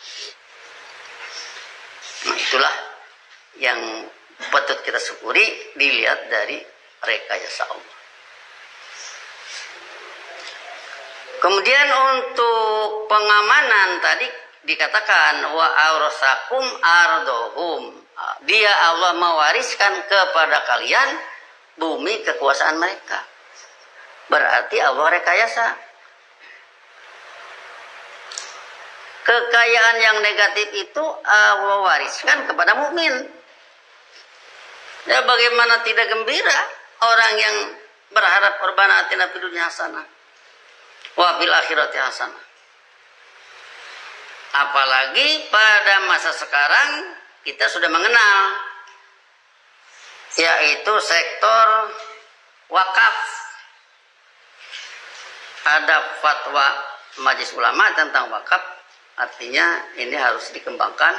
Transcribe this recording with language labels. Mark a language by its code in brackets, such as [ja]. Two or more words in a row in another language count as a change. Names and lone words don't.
[id] Nah, itulah yang patut kita syukuri dilihat dari rekayasa Allah. Kemudian untuk pengamanan tadi dikatakan [ar] وأورثكم أرضهم. [id] Dia Allah mewariskan kepada kalian bumi kekuasaan mereka. Berarti Allah rekayasa. Kekayaan yang negatif itu Allah wariskan kepada mukmin. Ya bagaimana tidak gembira orang yang berharap [ar] ربنا آتنا في الدنيا حسنة وفي الآخرة حسنة. [id] Apalagi pada masa sekarang kita sudah mengenal yaitu sektor wakaf. Ada fatwa Majelis Ulama tentang wakaf, artinya ini harus dikembangkan.